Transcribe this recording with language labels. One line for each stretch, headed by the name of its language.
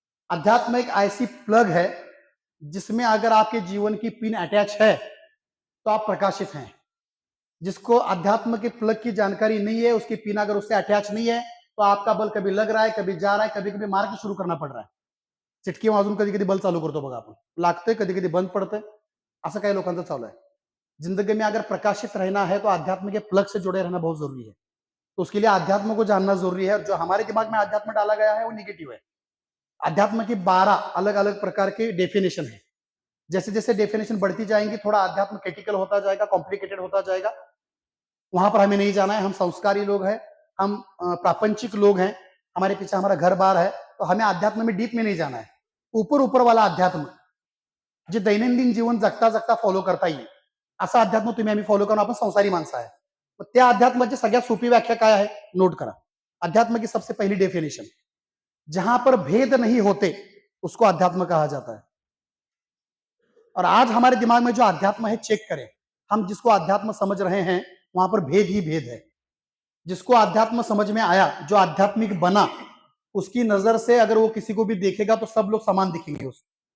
Hindi: अध्यात्म एक ऐसी प्लग है जिसमें अगर आपके जीवन की पिन अटैच है तो आप प्रकाशित हैं। जिसको अध्यात्म के प्लग की जानकारी नहीं है, उसकी पिन अगर उससे अटैच नहीं है, तो आपका बल्ब कभी लग रहा है, कभी जा रहा है, कभी कभी मार के शुरू करना पड़ रहा है।
Marathi: चिटकी वाजून कधी कधी बल्ब चालू करतो बघा आपण, लागतंय कधी कधी बंद पडतंय, असं काही लोकांचं चालू आहे।
Hindi: जिंदगी में अगर प्रकाशित रहना है तो अध्यात्म के प्लग से जुड़े रहना बहुत जरूरी है। तो उसके लिए अध्यात्म को जानना जरूरी है, और जो हमारे दिमाग में अध्यात्म डाला गया है वो निगेटिव है। अध्यात्म की 12 अलग अलग प्रकार के डेफिनेशन है। जैसे जैसे डेफिनेशन बढ़ती जाएंगी, थोड़ा अध्यात्म क्रिटिकल होता जाएगा, कॉम्प्लिकेटेड होता जाएगा। वहां पर हमें नहीं जाना है। हम संस्कारी लोग हैं, हम प्रापंचिक लोग हैं, हमारे पीछे हमारा घर बार है, तो हमें अध्यात्म में डीप में नहीं जाना है।
Marathi: ऊपर ऊपर वाला अध्यात्म जे दैनंदिन जीवन जगता जगता फॉलो करता येईल, असं अध्यात्म तुम्ही आम्ही फॉलो करून आपण संसारी माणसं आहे। मग त्या अध्यात्माची सगळ्यात सोपी व्याख्या काय आहे, नोट करा।
Hindi: अध्यात्म की सबसे पहली डेफिनेशन, जहां पर भेद नहीं होते उसको अध्यात्म कहा जाता है। और आज हमारे दिमाग में जो अध्यात्म है, चेक करें, हम जिसको अध्यात्म समझ रहे हैं वहां पर भेद ही भेद है। जिसको अध्यात्म समझ में आया, जो आध्यात्मिक बना, उसकी नजर से अगर वो किसी को भी देखेगा तो सब लोग समान दिखेंगे उसको।